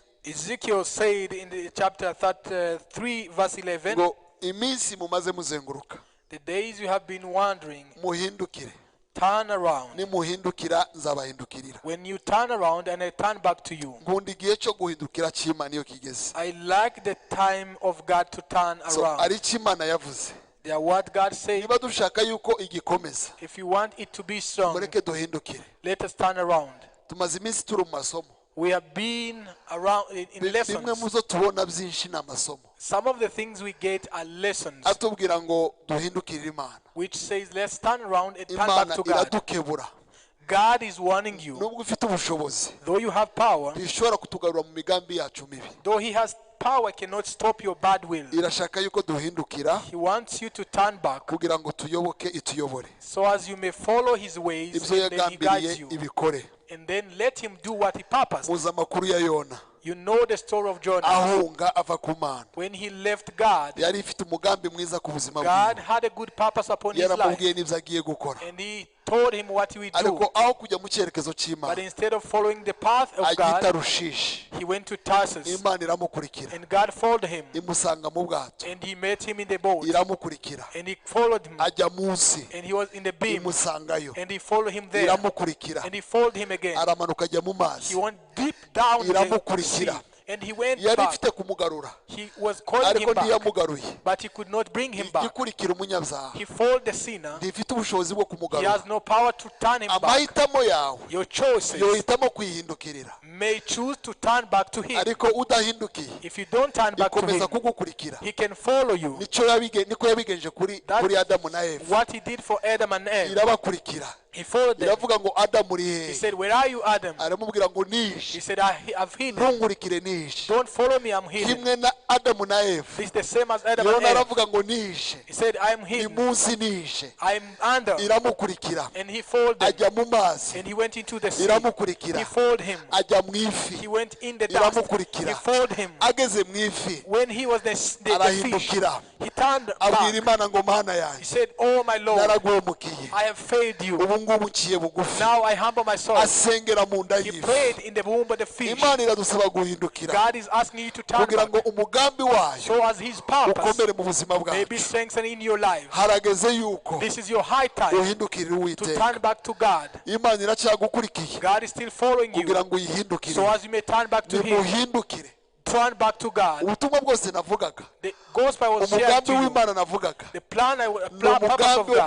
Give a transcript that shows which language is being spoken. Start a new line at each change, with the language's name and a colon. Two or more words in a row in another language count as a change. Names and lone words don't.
English: Ezekiel said in the chapter 3 verse 11,
Kinyarwanda: ngo iminsi mumaze muzenguruka
English: the days you have been wandering,
Kinyarwanda: muhindukire,
English: turn around.
Kinyarwanda: nimuhindukira nzabahindukirira.
English: When you turn around and I turn back to you,
Kinyarwanda: Nkunda igihe cyo guhindukira cy'Imana iyo kigeze.
English: I like the time of God to turn So around.
Kinyarwanda: ari cyo Imana yavuze.
English: They are what God said.
Kinyarwanda: Niba dushaka yuko igikomeza,
English: If you want it to be strong,
Kinyarwanda: mureke duhindukire.
English: let us turn around.
Kinyarwanda: Tumaze iminsi turi mu masomo.
English: We have been around in
Kinyarwanda: Bimwe mu
English: lessons.
Kinyarwanda: zo tubona byinshi ni amasomo.
English: Some of the things we get are lessons,
Kinyarwanda: Atubwira ngo duhindukirire Imana.
English: which says let's turn around and turn back
Kinyarwanda: Imana
English: to God.
Kinyarwanda: iradukebura.
English: God is warning you.
Kinyarwanda: Nubwo ufite ubushobozi,
English: Though you have power,
Kinyarwanda: ntishobora kutugarura mu migambi yacu mibi.
English: though He has power, cannot stop your bad will.
Kinyarwanda: Irashaka yuko duhindukira
English: He wants you to turn back
Kinyarwanda: kugira ngo tuyoboke ituyobore.
English: so as you may follow His ways,
Kinyarwanda: Ibyo
English: and then He
Kinyarwanda: yagambiriye
English: guides you.
Kinyarwanda: ibikore.
English: And then let Him do what He purposed.
Kinyarwanda: Muzi amakuru ya Yona.
English: You know the story of Jonah.
Kinyarwanda: Ahunga ava ku Mana.
English: When he left God,
Kinyarwanda: Yari ifite umugambi mwiza ku buzima
English: God
Kinyarwanda: bwiwe.
English: had a good purpose upon his life.
Kinyarwanda: Yaramubwiye n'ibyo agiye gukora.
English: And He told him what he would do.
Kinyarwanda: ariko aho kujya mu cyerekezo
English: But
Kinyarwanda: cy'Imana
English: instead of following the path of
Kinyarwanda: agita
English: God,
Kinyarwanda: Rushishi,
English: he went to Tarsus.
Kinyarwanda: Imana iramukurikira
English: And God followed him.
Kinyarwanda: imusanga mu bwato,
English: And he met him in the boat.
Kinyarwanda: iramukurikira
English: And he followed him.
Kinyarwanda: ajya munsi,
English: And he was in the beam.
Kinyarwanda: imusangayo,
English: And he followed him there.
Kinyarwanda: iramukurikira
English: And he followed him again.
Kinyarwanda: aramanuka ajya mu
English: He
Kinyarwanda: mazi,
English: went deep down the sea.
Kinyarwanda: iramukurikira.
English: And he went
Kinyarwanda: yari
English: back.
Kinyarwanda: ifite kumugarura
English: He was calling
Kinyarwanda: ariko
English: him back.
Kinyarwanda: ntiyamugaruye.
English: But he could not bring him back.
Kinyarwanda: igikurikira umunyabyaha
English: He followed the sinner.
Kinyarwanda: ntifite ubushobozi bwo
English: He
Kinyarwanda: kumugarura.
English: has no power to turn him back.
Kinyarwanda: amahitamo yawe
English: Your choices
Kinyarwanda: yohitamo kwihindukirira,
English: may choose to turn back to him.
Kinyarwanda: ariko udahindukiye
English: If you don't turn back to
Kinyarwanda: ikomeza
English: him,
Kinyarwanda: kugukurikira.
English: he can follow you.
Kinyarwanda: niko yabigenje kuri Adamu na Eva,
English: What he did for Adam and Eve,
Kinyarwanda: irabakurikira
English: he followed them.
Kinyarwanda: iravuga ngo Adamu uri
English: He
Kinyarwanda: hehe,
English: said, "Where are you, Adam?"
Kinyarwanda: aramubwira ngo
English: He
Kinyarwanda: nishe,
English: said, "I've hidden.
Kinyarwanda: ntunkurikire nishe.
English: Don't follow me, I'm hidden."
Kinyarwanda: kimwe na Adamu na Eva,
English: It's the same as Adam
Kinyarwanda: yona
English: and Eve.
Kinyarwanda: aravuga ngo nishe,
English: He said, "I'm
Kinyarwanda: ni
English: hidden.
Kinyarwanda: munsi nishe,
English: I'm under."
Kinyarwanda: iramukurikira
English: And he followed them.
Kinyarwanda: ajya mu mazi,
English: And he went into the sea.
Kinyarwanda: iramukurikira
English: He followed him.
Kinyarwanda: ajya mu ifi,
English: He went in the dust. He
Kinyarwanda: iramukurikira
English: followed him.
Kinyarwanda: ageze mu ifi
English: When he was the fish,
Kinyarwanda: arahindukira
English: he turned
Kinyarwanda: abwira
English: back.
Kinyarwanda: Imana ngo mana
English: He
Kinyarwanda: yanjye
English: said, "Oh my Lord,
Kinyarwanda: naraguhemukiye,
English: I have failed you.
Kinyarwanda: ubu ngubu nciye bugufi.
English: Now I humble myself."
Kinyarwanda: asengera mu nda
English: He
Kinyarwanda: y'ifi.
English: prayed in the womb of the fish.
Kinyarwanda: Imana iradusaba guhindukira
English: God is asking you to turn
Kinyarwanda: kugira
English: back
Kinyarwanda: ngo umugambi wayo
English: so as his purpose
Kinyarwanda: ukomere mu buzima
English: may be
Kinyarwanda: bwacu.
English: strengthened in your life.
Kinyarwanda: harageze yuko
English: This is your high time
Kinyarwanda: uhindukirira
English: to
Kinyarwanda: Uwiteka.
English: turn back to God.
Kinyarwanda: Imana iracyagukurikiye
English: God is still following
Kinyarwanda: kugira
English: you
Kinyarwanda: ngo uyihindukire.
English: so as you may turn back to him.
Kinyarwanda: nimuhindukire.
English: Turn back to God.
Kinyarwanda: ubutumwa bwose navugaga,
English: The gospel was shared
Kinyarwanda: umugambi
English: to you.
Kinyarwanda: w'Imana navugaga,
English: The
Kinyarwanda: ni
English: purpose of
Kinyarwanda: umugambi wo
English: God.